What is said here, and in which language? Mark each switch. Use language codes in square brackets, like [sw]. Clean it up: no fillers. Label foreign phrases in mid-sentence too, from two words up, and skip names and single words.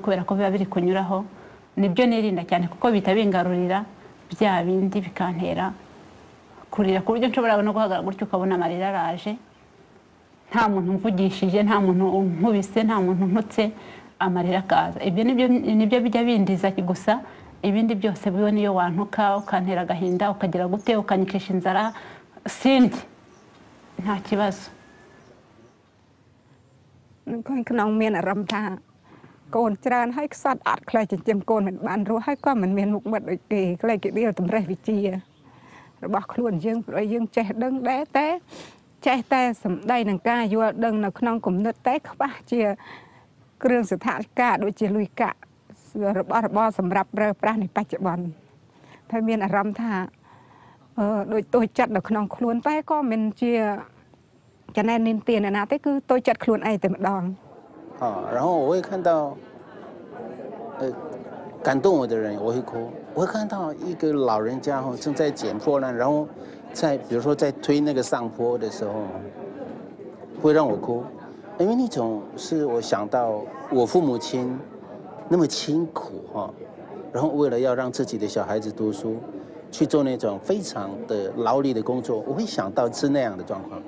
[rw] kubera ko biba biri kunyuraho nibyo nirinda cyane kuko bihita bingarurira bya bindi bikantera kurira ku buryo nshobora no guhagarara gutyo ukabona amarira araje nta muntu mvugishije nta muntu nkubise nta muntu ntutse amarira akaza ibyo nibyo bijya bindiza gusa ibindi byose biwe niyo wantuka ukantera agahinda ukagira gute ukanyikisha inzara sindi nta kibazo [km] ក្នុងមានអារម្មណ៍ថាកូនច្រើនហើយខ្សត់អត់ខ្លាចចិញ្ចឹមកូនមិនបានរស់ហើយក៏មិនមានមុខមាត់ដូចគេ ខ្លាចគេដៀលតម្រេះវិជារបស់ខ្លួនយើងព្រោះយើងចេះដឹងដែរតែចេះតែសម្ដីនឹងការយល់ដឹងនៅក្នុងគំនិតតែខ្វះជាគ្រឿងសថវិកាដូចជាលុយកាក់របស់របរសម្រាប់ប្រើប្រាស់ในបច្ចុប្បន្នតែមានអារម្មណ៍ថាដូចតូចចិត្តនៅក្នុងខ្លួនតែក៏មិនជាចំណែននាងណាទេគឺតូចចិត្តខ្លួនឯងតែម្ដង [zh] 然后我会看到感动我的人我会哭我会看到一个老人家正在捡破烂然后比如说在推那个上坡的时候会让我哭因为那种是我想到我父母亲那么辛苦哈，然后为了要让自己的小孩子读书，去做那种非常的劳力的工作，我会想到是那样的状况。